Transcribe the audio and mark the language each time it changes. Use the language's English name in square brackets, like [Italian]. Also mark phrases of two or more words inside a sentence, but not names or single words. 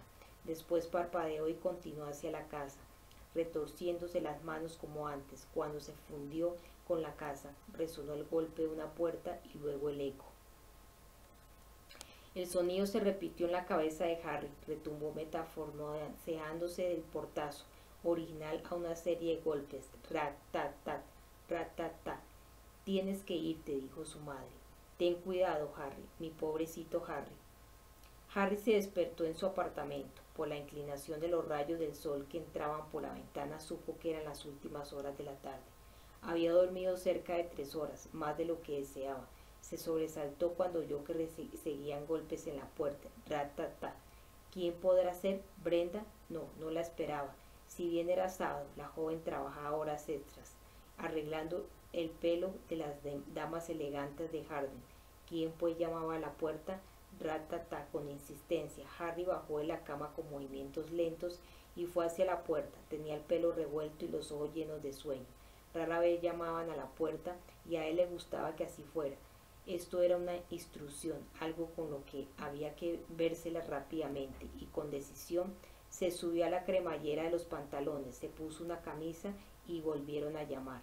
[Spanish] Después parpadeó y continuó hacia la casa, retorciéndose las manos como antes. Cuando se fundió con la casa, resonó el golpe de una puerta y luego el eco. El sonido se repitió en la cabeza de Harry, retumbó metaforceándose del portazo original a una serie de golpes. Rat-tat-tat, rat-tat-tat. Tienes que irte, dijo su madre. Ten cuidado, Harry, mi pobrecito Harry. Harry se despertó en su apartamento. Por la inclinación de los rayos del sol que entraban por la ventana supo que eran las últimas horas de la tarde. Había dormido cerca de 3 horas, más de lo que deseaba. Se sobresaltó cuando oyó que seguían golpes en la puerta. Rat-tat-tat. ¿Quién podrá ser? ¿Brenda? No, no la esperaba. Si bien era sábado, la joven trabajaba horas extras, arreglando el pelo de las damas elegantes de Harding. ¿Quién pues llamaba a la puerta? Rat-tat-tat, con insistencia. Harry bajó de la cama con movimientos lentos y fue hacia la puerta. Tenía el pelo revuelto y los ojos llenos de sueño. Rara vez llamaban a la puerta y a él le gustaba que así fuera. Esto era una instrucción, algo con lo que había que vérsela rápidamente, y con decisión se subió a la cremallera de los pantalones, se puso una camisa y volvieron a llamar.